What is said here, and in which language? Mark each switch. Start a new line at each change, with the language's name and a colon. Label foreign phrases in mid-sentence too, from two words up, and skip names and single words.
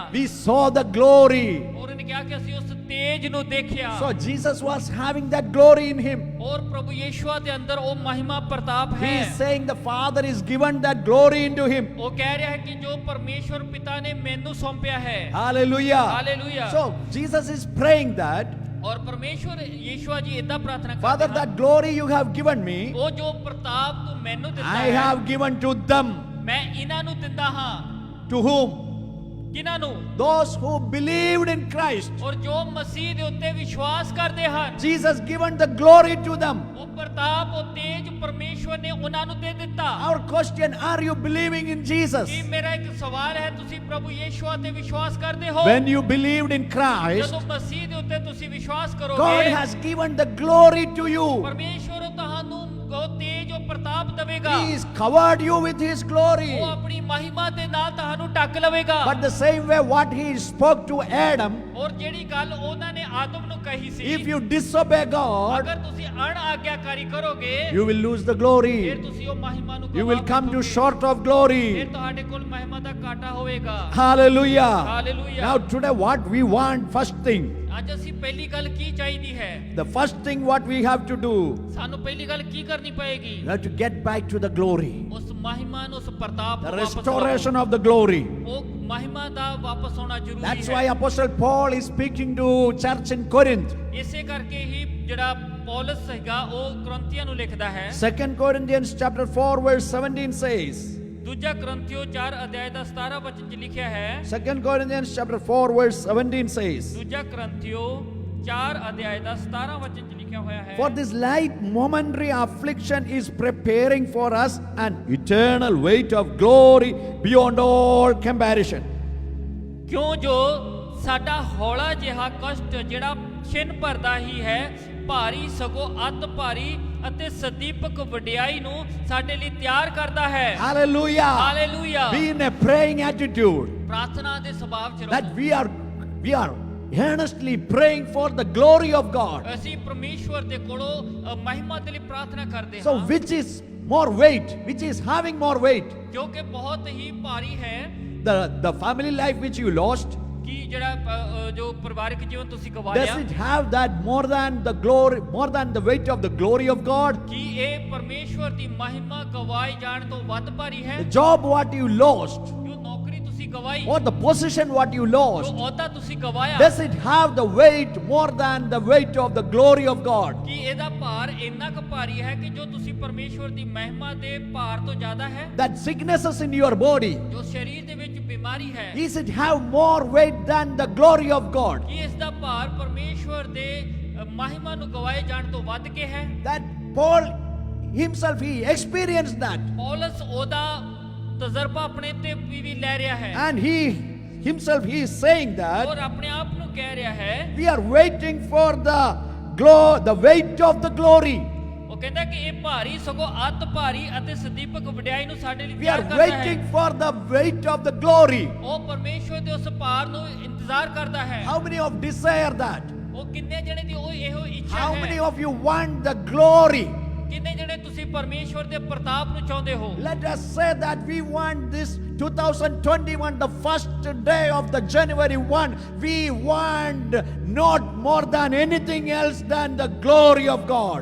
English: We saw the glory.
Punjabi: ਔਰ ਉਹਨੇ ਕਿਹਾ ਕਿ ਅਸੀਂ ਉਸ ਤੇਜ ਨੂੰ ਦੇਖਿਆ
English: So Jesus was having that glory in him.
Punjabi: ਔਰ ਪ੍ਰਭੂ ਯਿਸੂ ਦੇ ਅੰਦਰ ਉਹ ਮਹਿਮਾ ਪ੍ਰਤਾਪ
English: He
Punjabi: ਹੈ।
English: is saying the Father is given that glory into him.
Punjabi: ਉਹ ਕਹਿ ਰਿਹਾ ਹੈ ਕਿ ਜੋ ਪਰਮੇਸ਼ਵਰ ਪਿਤਾ ਨੇ ਮੈਨੂੰ ਸੌਂਪਿਆ ਹੈ।
English: Hallelujah.
Punjabi: ਹਾਲੇਲੂਇਆ।
English: So Jesus is praying that,
Punjabi: ਔਰ ਪਰਮੇਸ਼ਵਰ ਯਿਸੂ ਜੀ ਇਦਾਂ ਪ੍ਰਾਰਥਨਾ
English: Father,
Punjabi: ਕਰਦੇ
English: that glory you have given me,
Punjabi: ਉਹ ਜੋ ਪ੍ਰਤਾਪ ਤੂੰ ਮੈਨੂੰ ਦਿੱਤਾ
English: I
Punjabi: ਹੈ
English: have given to them.
Punjabi: ਮੈਂ ਇਹਨਾਂ ਨੂੰ ਦਿੰਦਾ ਹਾਂ।
English: To whom?
Punjabi: ਕਿਹਨਾਂ ਨੂੰ?
English: Those who believed in Christ.
Punjabi: ਔਰ ਜੋ ਮਸੀਹ ਦੇ ਉੱਤੇ ਵਿਸ਼ਵਾਸ ਕਰਦੇ ਹਨ
English: Jesus given the glory to them.
Punjabi: ਉਹ ਪ੍ਰਤਾਪ ਉਹ ਤੇਜ ਪਰਮੇਸ਼ਵਰ ਨੇ ਉਹਨਾਂ ਨੂੰ ਦੇ ਦਿੱਤਾ।
English: Our question, are you believing in Jesus?
Punjabi: ਕੀ ਮੇਰਾ ਇੱਕ ਸਵਾਲ ਹੈ ਤੁਸੀਂ ਪ੍ਰਭੂ ਯਿਸੂ ਤੇ ਵਿਸ਼ਵਾਸ ਕਰਦੇ ਹੋ?
English: When you believed in Christ,
Punjabi: ਜਦੋਂ ਮਸੀਹ ਦੇ ਉੱਤੇ ਤੁਸੀਂ ਵਿਸ਼ਵਾਸ
English: God
Punjabi: ਕਰੋਗੇ
English: has given the glory to you.
Punjabi: ਪਰਮੇਸ਼ਵਰ ਤੁਹਾਨੂੰ ਉਹ ਤੇਜ ਉਹ ਪ੍ਰਤਾਪ ਦੇਵੇਗਾ।
English: He has covered you with His glory.
Punjabi: ਉਹ ਆਪਣੀ ਮਹਿਮਾ ਦੇ ਨਾਲ ਤੁਹਾਨੂੰ ਢੱਕ ਲਵੇਗਾ।
English: But the same way what He spoke to Adam,
Punjabi: ਔਰ ਜਿਹੜੀ ਗੱਲ ਉਹਨਾਂ ਨੇ ਆਦਮ ਨੂੰ ਕਹੀ ਸੀ
English: if you disobey God,
Punjabi: ਅਗਰ ਤੁਸੀਂ ਅਣਆਗਿਆਕਾਰੀ ਕਰੋਗੇ
English: you will lose the glory.
Punjabi: ਫਿਰ ਤੁਸੀਂ ਉਹ ਮਹਿਮਾ ਨੂੰ
English: You will
Punjabi: ਗਵਾ
English: come to
Punjabi: ਬੈਠੋਗੇ।
English: short of glory.
Punjabi: ਫਿਰ ਤੁਹਾਡੇ ਕੋਲ ਮਹਿਮਾ ਦਾ ਘਾਟਾ ਹੋਵੇਗਾ।
English: Hallelujah. Hallelujah. Now today what we want, first thing,
Punjabi: ਅੱਜ ਅਸੀਂ ਪਹਿਲੀ ਗੱਲ ਕੀ ਚਾਹੀਦੀ ਹੈ?
English: the first thing what we have to do,
Punjabi: ਸਾਨੂੰ ਪਹਿਲੀ ਗੱਲ ਕੀ ਕਰਨੀ ਪਏਗੀ?
English: we have to get back to the glory.
Punjabi: ਉਸ ਮਹਿਮਾ ਨੂੰ ਉਸ ਪ੍ਰਤਾਪ
English: The
Punjabi: ਨੂੰ ਵਾਪਸ
English: restoration
Punjabi: ਲਾਓ।
English: of the glory.
Punjabi: ਉਹ ਮਹਿਮਾ ਦਾ ਵਾਪਸ ਆਉਣਾ ਜ਼ਰੂਰੀ
English: That's
Punjabi: ਹੈ।
English: why Apostle Paul is speaking to church in Corinth.
Punjabi: ਇਸੇ ਕਰਕੇ ਹੀ ਜਿਹੜਾ ਪੌਲਸ ਹੈਗਾ ਉਹ ਕੁਰਿੰਥੀਆਂ ਨੂੰ ਲਿਖਦਾ ਹੈ।
English: 2 Corinthians chapter 4 verse 17 says,
Punjabi: ਦੂਜਾ ਕੁਰਿੰਥੀਓ 4 ਅਧਿਆਇ ਦਾ 17 ਵਚਨ 'ਚ ਲਿਖਿਆ ਹੈ।
English: 2 Corinthians chapter 4 verse 17 says,
Punjabi: ਦੂਜਾ ਕੁਰਿੰਥੀਓ 4 ਅਧਿਆਇ ਦਾ 17 ਵਚਨ 'ਚ ਲਿਖਿਆ ਹੋਇਆ ਹੈ।
English: For this light momentary affliction is preparing for us an eternal weight of glory beyond all comparison.
Punjabi: ਕਿਉਂ ਜੋ ਸਾਡਾ ਹੌਲਾ ਜਿਹਾ ਕਸ਼ਟ ਜਿਹੜਾ ਛਿਨ ਭਰਦਾ ਹੀ ਹੈ ਭਾਰੀ ਸਗੋਂ ਅਤ ਭਾਰੀ ਅਤੇ ਸਦੀਪਕ ਵਡਿਆਈ ਨੂੰ ਸਾਡੇ ਲਈ ਤਿਆਰ ਕਰਦਾ ਹੈ।
English: Hallelujah.
Punjabi: ਹਾਲੇਲੂਇਆ।
English: Be in a praying attitude
Punjabi: ਪ੍ਰਾਰਥਨਾ ਦੇ ਸੁਭਾਅ 'ਚ
English: that
Punjabi: ਰਹੋ।
English: we are earnestly praying for the glory of God.
Punjabi: ਅਸੀਂ ਪਰਮੇਸ਼ਵਰ ਦੇ ਕੋਲੋਂ ਮਹਿਮਾ ਦੇ ਲਈ ਪ੍ਰਾਰਥਨਾ ਕਰਦੇ
English: So
Punjabi: ਹਾਂ
English: which is more weight? Which is having more weight?
Punjabi: ਜੋ ਕਿ ਬਹੁਤ ਹੀ ਭਾਰੀ ਹੈ।
English: The family life which you lost,
Punjabi: ਕਿ ਜਿਹੜਾ ਜੋ ਪਰਿਵਾਰਿਕ ਜੀਵਨ ਤੁਸੀਂ ਗਵਾ
English: does
Punjabi: ਲਿਆ
English: it have that more than the glory, more than the weight of the glory of God?
Punjabi: ਕੀ ਇਹ ਪਰਮੇਸ਼ਵਰ ਦੀ ਮਹਿਮਾ ਗਵਾਈ ਜਾਣ ਤੋਂ ਵੱਧ ਭਾਰੀ ਹੈ?
English: The job what you lost,
Punjabi: ਜੋ ਨੌਕਰੀ ਤੁਸੀਂ ਗਵਾਈ
English: or the position what you
Punjabi: ਜੋ
English: lost,
Punjabi: ਅਹੁਦਾ ਤੁਸੀਂ ਗਵਾਇਆ
English: does it have the weight more than the weight of the glory of God?
Punjabi: ਕਿ ਇਹਦਾ ਭਾਰ ਇੰਨਾ ਕੁ ਭਾਰੀ ਹੈ ਕਿ ਜੋ ਤੁਸੀਂ ਪਰਮੇਸ਼ਵਰ ਦੀ ਮਹਿਮਾ ਦੇ ਭਾਰ ਤੋਂ ਜ਼ਿਆਦਾ ਹੈ?
English: That sicknesses in your body,
Punjabi: ਜੋ ਸਰੀਰ ਦੇ ਵਿੱਚ ਬਿਮਾਰੀ ਹੈ
English: does it have more weight than the glory of God?
Punjabi: ਕੀ ਇਸ ਦਾ ਭਾਰ ਪਰਮੇਸ਼ਵਰ ਦੇ ਮਹਿਮਾ ਨੂੰ ਗਵਾਏ ਜਾਣ ਤੋਂ ਵੱਧ ਕੇ ਹੈ?
English: That Paul himself, he experienced that.
Punjabi: ਪੌਲਸ ਉਹਦਾ ਤਜਰਬਾ ਆਪਣੇ ਤੇ ਵੀ ਲੈ ਰਿਹਾ ਹੈ
English: And he himself, he is saying that
Punjabi: ਔਰ ਆਪਣੇ ਆਪ ਨੂੰ ਕਹਿ ਰਿਹਾ ਹੈ
English: we are waiting for the weight of the glory.
Punjabi: ਉਹ ਉਹ ਕਹਿੰਦਾ ਕਿ ਇਹ ਭਾਰੀ ਸਗੋਂ ਅਤ ਭਾਰੀ ਅਤੇ ਸਦੀਪਕ ਵਡਿਆਈ ਨੂੰ ਸਾਡੇ ਲਈ
English: We
Punjabi: ਤਿਆਰ
English: are
Punjabi: ਕਰਦਾ ਹੈ।
English: waiting for the weight of the glory.
Punjabi: ਉਹ ਪਰਮੇਸ਼ਵਰ ਦੇ ਉਸ ਭਾਰ ਨੂੰ ਇੰਤਜ਼ਾਰ ਕਰਦਾ ਹੈ।
English: How many of desire that?
Punjabi: ਉਹ ਕਿੰਨੇ ਜਣੇ ਦੀ ਉਹ ਇਹੋ ਇੱਛਾ
English: How
Punjabi: ਹੈ?
English: many of you want the glory?
Punjabi: ਕਿੰਨੇ ਜਣੇ ਤੁਸੀਂ ਪਰਮੇਸ਼ਵਰ ਦੇ ਪ੍ਰਤਾਪ ਨੂੰ ਚਾਹੁੰਦੇ ਹੋ?
English: Let us say that we want this 2021, the first day of the January 1. We want not more than anything else than the glory of God.